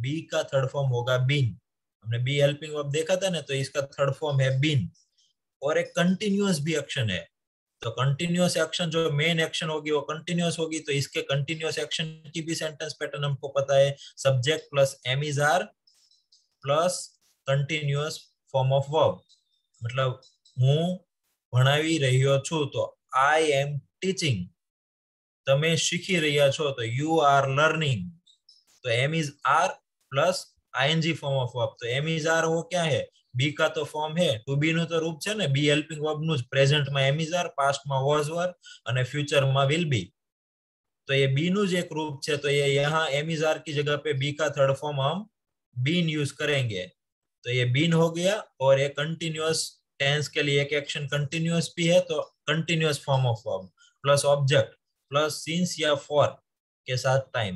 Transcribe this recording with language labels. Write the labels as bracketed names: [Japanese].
[Hindi] B का third form होगा been, हमने बी हेल्पिंग वर्ब देखा था ना, तो इसका थर्ड फॉर्म है बीन। और एक कंटिन्यूअस भी एक्शन है, तो कंटिन्यूअस एक्शन जो मेन एक्शन होगी वो कंटिन्यूअस होगी, तो इसके कंटिन्यूअस एक्शन की भी सेंटेंस पैटर्न हमको पता है subject plus M is are plus continuous form of verb. मतलब [Gujarati] હું ભણાવી રહ્યો છું તો [English] I am teaching, [Gujarati] તમે શીખી રહ્યા છો તો [English] you are learning, [Hindi] तो m is r plus ing form of verb. तो m is r वो क्या है, b का तो फॉर्म है, [Gujarati] टू बी નું તો રૂપ છે ને, b હેલ્પિંગ વર્બ નું જ પ્રેઝન્ટ માં m is r, પાસ્ટ માં was were અને ફ્યુચર માં will be। [Hindi] तो ये b [Gujarati] નું જ એક [Hindi] रूप [Gujarati] છે, [Hindi] तो ये यहाँ m is r की जगह पे b का थर्ड फॉर्म हम been यूज करेंगे। तो ये been हो गया। और ये कंटिन्यूअस टेंस के लिए एक एक्शन कंटिन्यूअस भी है, तो continuous form of verb plus object plus since या फॉर के साथ टाइम।